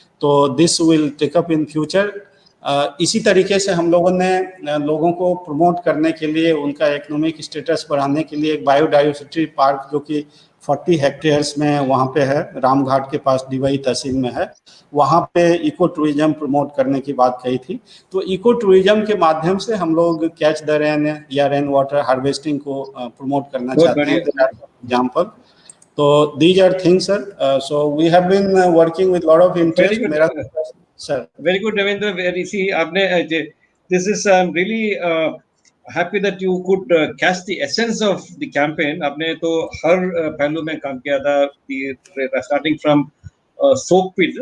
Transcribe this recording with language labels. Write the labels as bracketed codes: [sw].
[hi] तो [en] This will take up in future. [hi] इसी तरीके से हम लोगों ने लोगों को प्रमोट करने के लिए, उनका इकोनॉमिक स्टेटस बढ़ाने के लिए एक बायोडाइवर्सिटी पार्क जो कि 40 हेक्टेयर्स में वहाँ पे है, रामघाट के पास डिवाई तहसील में है, वहाँ पे इको टूरिज्म प्रमोट करने की बात कही थी। तो इको टूरिज्म के माध्यम से हम लोग कैच द रेन या रेन वाटर हार्वेस्टिंग को प्रमोट करना चाहते हैं, एग्जाम्पल। [en] तो these are things sir, so we have been working with lot of interest. [hi] मेरा sir [en] very good, Devendra. Very see, आपने this is really happy that you could catch the essence of the campaign. [hi] आपने तो हर पहलू में काम किया था, [en] starting from soak pit.